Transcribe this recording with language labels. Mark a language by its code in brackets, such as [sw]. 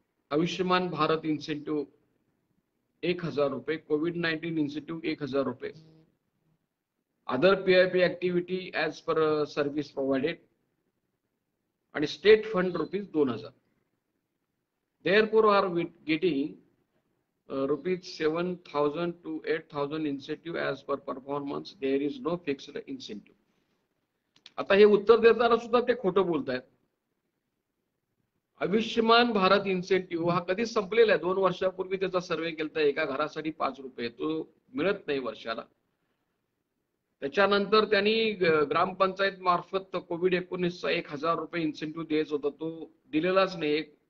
[en] Ayushman Bharat incentive 1000 रुपये, COVID-19 incentive 1000 रुपये, other PIP activity as per service provided आणि state fund ₹2000. Therefore are getting ₹7,000 to 8,000 incentive as per performance. There is no fixed incentive. [mr] आता हे उत्तर देताना सुद्धा ते खोटं बोलतायत. आयुष्यमान भारत इन्सेंटिव्ह हा कधीच संपलेला आहे. 2 वर्षापूर्वी त्याचा सर्वे केलता. एका घरासाठी 5 रुपये तो मिळत नाही वर्षाला. त्याच्यानंतर त्यांनी ग्रामपंचायत मार्फत COVID-19चा 1000 रुपये इन्सेंटिव्ह द्यायचा होता तो दिलेलाच नाही.